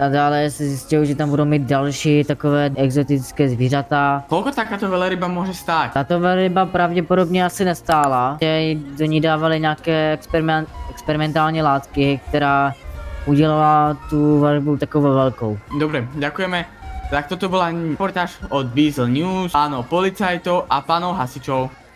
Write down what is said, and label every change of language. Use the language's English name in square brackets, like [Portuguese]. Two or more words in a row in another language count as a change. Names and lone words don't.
[Czech] A dále se zjistilo, že tam budou mít další takové exotické zvířata. [Slovak] Koľko takáto veľryba môže stáť? [Czech] Tato velryba pravděpodobně asi nestála. Do ní dávali nějaké experimentální látky, která udělala tu velrybu takovou velkou. [Slovak] Dobre, ďakujeme. Tak toto bola reportáž od Weasel News, pánov policajtov a pánov hasičov.